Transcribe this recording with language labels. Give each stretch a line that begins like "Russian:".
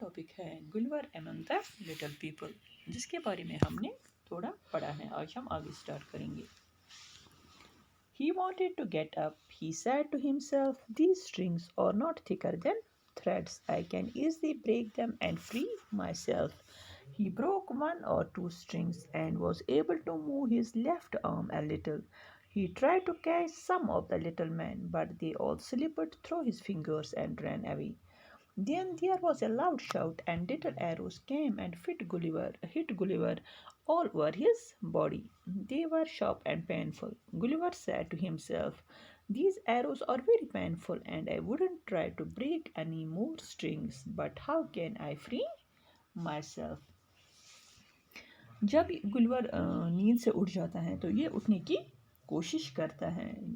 Urdu: ایک ہے گلور
English: among the little people،
Urdu: جس کے بارے میں ہم نے تھوڑا پڑھا ہے. آج ہم آگے اسٹارٹ کریں گے.
English: He wanted to get up. He said to himself, "These strings are not thicker than threads. I can easily break them and free myself." He broke one or two strings and was able to move his left arm a little. He tried to catch some of the little men, but they all slipped through his fingers and ran away. Then there was a loud shout, and little arrows came and hit Gulliver all over his body. They were sharp and painful. Gulliver said to himself, "These arrows are very painful, and I wouldn't try to break any more strings. But how can I free myself?"
Urdu: جب گلور نیند سے اٹھ جاتا ہے تو یہ اٹھنے کی کوشش کرتا ہے.